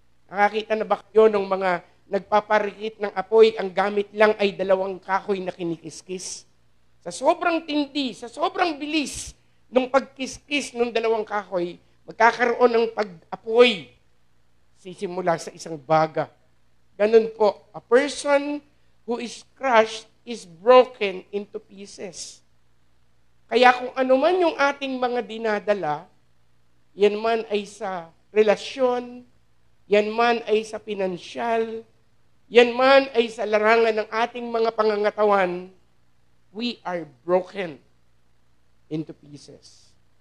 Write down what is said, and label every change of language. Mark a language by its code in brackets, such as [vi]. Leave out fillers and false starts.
[tl] Nakakita na ba kayo ng mga nagpaparikit ng apoy, ang gamit lang ay 2 kahoy na kinikiskis? Sa sobrang tindi, sa sobrang bilis ng pagkiskis ng 2 kahoy, magkakaroon ng pag-apoy sisimula sa isang baga. [en] Ganun po, a person who is crushed is broken into pieces. [tl] Kaya kung ano man yung ating mga dinadala, yan man ay sa relasyon, yan man ay sa pinansyal, yan man ay sa larangan ng ating mga pangangatawan, [en] we are broken into pieces.